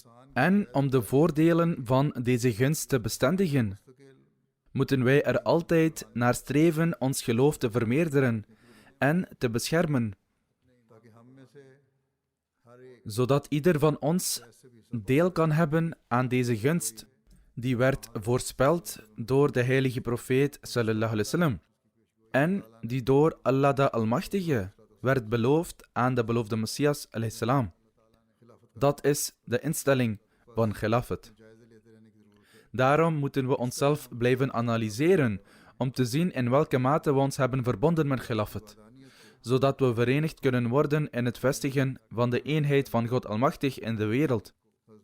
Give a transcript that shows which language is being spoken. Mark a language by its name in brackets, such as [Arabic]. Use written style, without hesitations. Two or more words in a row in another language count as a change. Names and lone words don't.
[Dutch] En om de voordelen van deze gunst te bestendigen, moeten wij er altijd naar streven ons geloof te vermeerderen en te beschermen, zodat ieder van ons deel kan hebben aan deze gunst, die werd voorspeld door de heilige profeet [Arabic] صلى الله عليه وسلم [Dutch] en die door Allah de Almachtige werd beloofd aan de beloofde Messias [Arabic] عليه السلام. [Dutch] Dat is de instelling van Khilafat. Daarom moeten we onszelf blijven analyseren om te zien in welke mate we ons hebben verbonden met Khilafat, zodat we verenigd kunnen worden in het vestigen van de eenheid van God Almachtig in de wereld.